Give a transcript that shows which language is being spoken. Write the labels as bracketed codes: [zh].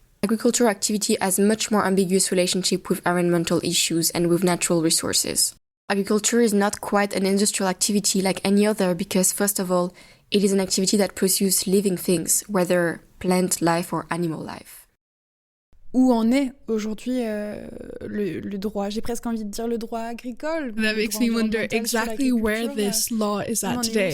[en] Agricultural activity has a much more ambiguous relationship with environmental issues and with natural resources. Agriculture is not quite an industrial activity like any other because, first of all, it is an activity that produces living things, whether plant life or animal life. [fr] Où en est aujourd'hui le droit? J'ai presque envie de dire le droit agricole. [en] That makes me wonder exactly where this law is at today.